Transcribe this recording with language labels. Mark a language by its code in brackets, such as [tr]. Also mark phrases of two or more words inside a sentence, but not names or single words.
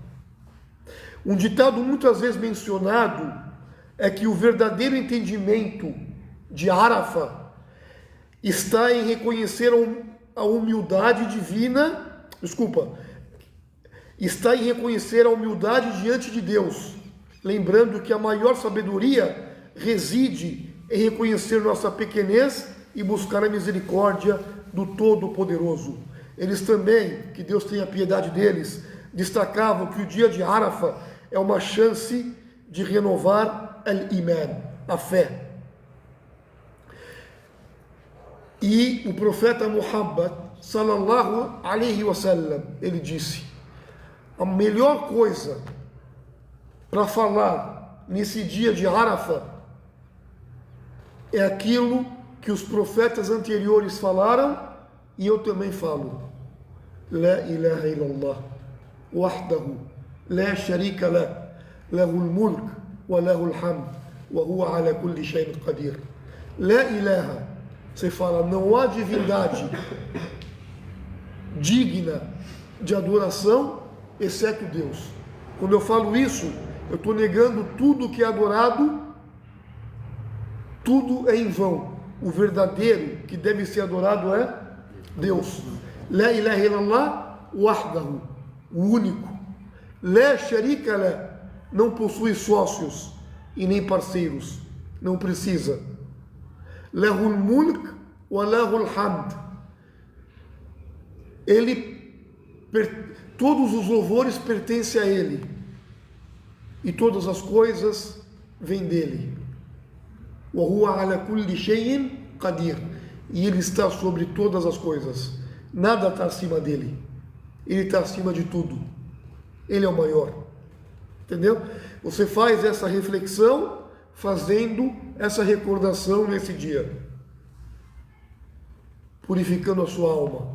[pt] Um ditado muitas vezes mencionado é que o verdadeiro entendimento de Arafa está em reconhecer a humildade divina, está em reconhecer a humildade diante de Deus, lembrando que a maior sabedoria reside em reconhecer nossa pequenez e buscar a misericórdia do Todo-Poderoso. Eles também, que Deus tenha piedade deles, destacavam que o dia de Arafa é uma chance de renovar al-Iman, a fé. E o profeta Muhammad, [ar] صلى الله عليه وسلم, [pt] ele disse: a melhor coisa para falar nesse dia de Arafah é aquilo que os profetas anteriores falaram e eu também falo: [ar] لا إله إلا الله وحده لا شريك له له الملك وله الحمد وهو على كل شيء قدير. لا إله, [pt] você fala, não há divindade digna de adoração exceto Deus. Quando eu falo isso, eu estou negando tudo que é adorado, tudo é em vão. O verdadeiro que deve ser adorado é Deus. [ar] لا إله إلا الله وحده, [pt] o único. [ar] لا شريك له, [pt] não possui sócios e nem parceiros, não precisa. [ar] له الملك وله الحمد, [pt] todos os louvores pertencem a Ele e todas as coisas vêm dele. [ar] وهو على كل شيء قدير, [pt] e Ele está sobre todas as coisas, nada está acima dele, Ele está acima de tudo, Ele é o maior. Entendeu? Você faz essa reflexão fazendo essa recordação nesse dia, purificando a sua alma.